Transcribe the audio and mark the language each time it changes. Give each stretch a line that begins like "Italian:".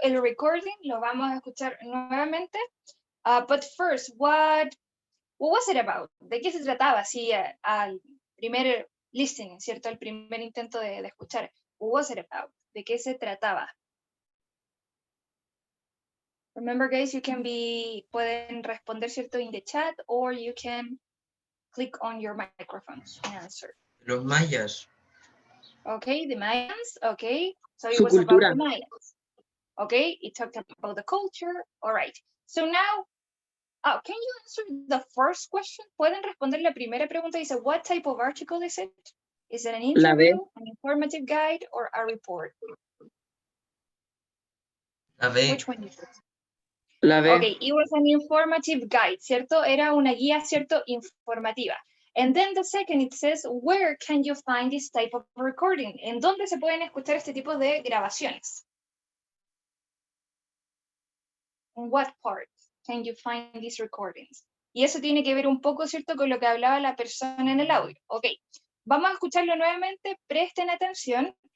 Spanish: El recording lo vamos a escuchar nuevamente.
English: But first, what was it about?
Spanish: ¿De qué se trataba? Sí, al primer listening, ¿cierto? Al primer intento de escuchar.
English: What was it about?
Spanish: ¿De qué se trataba?
English: Remember, guys,
Spanish: pueden responder, ¿cierto?
English: In the chat, or you can click on your microphones and answer.
Spanish: Los mayas.
English: Okay, the Mayans, okay. So it
Spanish: Su
English: was about
Spanish: cultura.
English: the Mayans. Okay, it talked about the culture. All right. So now, can you answer the first question?
Spanish: ¿Pueden responder la primera pregunta?
English: Dice, what type of article is it? Is it an interview, an informative guide, or a report?
Spanish: La B.
English: Which one is it?
Spanish: La B.
English: Okay, it was an informative guide,
Spanish: ¿cierto? Era una guía, ¿cierto? Informativa.
English: And then the second, it says, where can you find this type of recording?
Spanish: ¿En dónde se pueden escuchar este tipo de grabaciones?
English: In what part can you find these recordings?
Spanish: Y eso tiene que ver un poco, ¿cierto?, con lo que hablaba la persona en el audio. Ok, vamos a escucharlo nuevamente, presten atención.